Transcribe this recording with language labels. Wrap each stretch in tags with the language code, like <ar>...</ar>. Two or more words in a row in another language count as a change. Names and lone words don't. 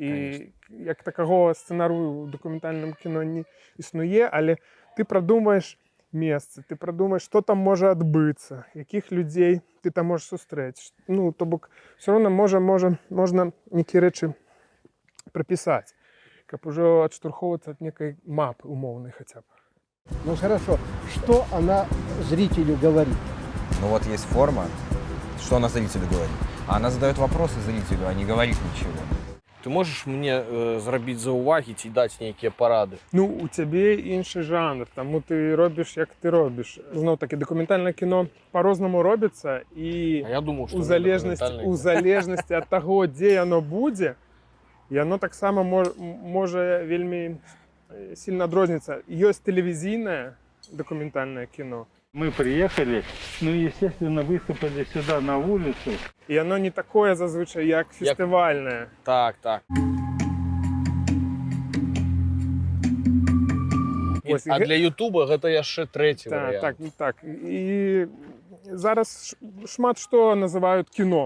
<be>І як такого сцэнару ў дакументальным кіно не існуе, але ты прадумаеш месцы, ты прадумаеш, што там можа адбыцца, якіх людзей ты там можаш сустрэць. Ну, то бок, все роўно можна нейкія рэчы прапісаць, каб ужо адштурхоўвацца ад некай мапы умоўнай хаця б.</be> <ru>Ну хорошо, что она зрителю говорит? Ну вот есть форма, что она зрителю говорит. А она задает вопросы зрителю, а не говорит ничего.</ru> <be>Ты можаш мне зрабіць заўвагі ці даць нейкія парады? Ну, у цябе іншы жанр, таму ты робіш, як ты робіш. Зноў-такі, дакументальнае кіно па-рознаму робіцца, і А я думаю, што у залежнасці ад таго, дзе яно будзе, яно таксама можа вельмі сильно адрозниться. Ёсць тэлевізійнае дакументальнае кіно.</be> <ru>Мы приехали, ну, естественно, высыпали сюда на улицу.</ru> <be>І яно не такое зазвычай, як фестывальнае. Так, так. Ось, і А для Ютуба гэта яшчэ трэці Так, варыянт. так, так. І зараз шмат што называюць кіно.</be>